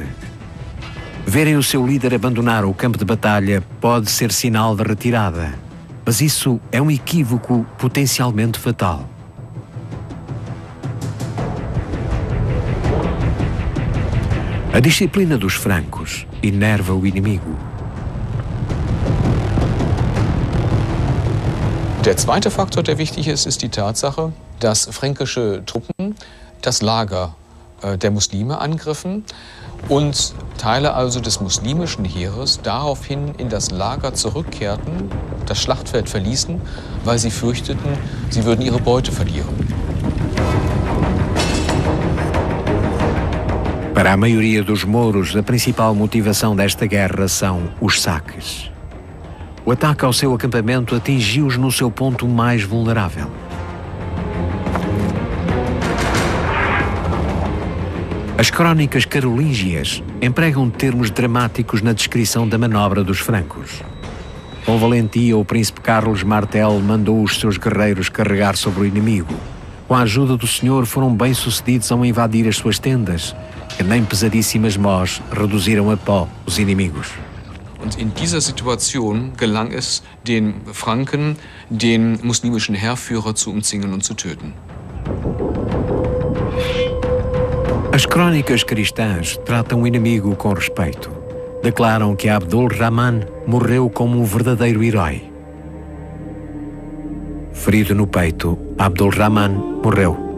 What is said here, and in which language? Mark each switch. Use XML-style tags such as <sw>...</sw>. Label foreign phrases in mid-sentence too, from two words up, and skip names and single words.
<pt>Verem o seu líder abandonar o campo de batalha pode ser sinal de retirada, mas isso é um equívoco potencialmente fatal. A disciplina dos francos enerva o inimigo.</pt> <de>Der zweite Faktor, der wichtig ist, ist die Tatsache, dass fränkische Truppen das Lager der Muslime angriffen und Teile also des muslimischen Heeres daraufhin in das Lager zurückkehrten, das Schlachtfeld verließen, weil sie fürchteten, sie würden ihre Beute verlieren.</de> <pt>Para a maioria dos mouros, a principal motivação desta guerra são os saques. O ataque ao seu acampamento atingiu-os no seu ponto mais vulnerável. As crónicas carolíngias empregam termos dramáticos na descrição da manobra dos francos. Com valentia, o príncipe Carlos Martel mandou os seus guerreiros carregar sobre o inimigo. Com a ajuda do Senhor, foram bem-sucedidos ao invadir as suas tendas, que nem pesadíssimas mós reduziram a pó os inimigos.</pt> <de>Und in dieser Situation gelang es den Franken, den muslimischen Heerführer zu umzingeln und zu töten.</de> <pt>As crónicas cristãs tratam o inimigo com respeito. Declaram que Abdul Rahman morreu como um verdadeiro herói. Ferido no peito, Abdul Rahman morreu.</pt>